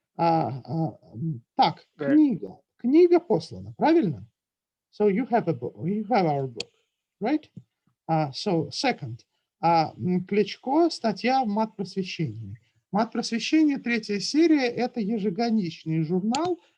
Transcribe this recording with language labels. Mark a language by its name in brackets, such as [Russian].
[Russian] Так, книга послана, правильно? [English] So you have a book, you have our book, right? So, second, [Russian] Кличко, статья в «Мат-просвещении». «Мат-просвещение», третья серия, это ежегодичный журнал.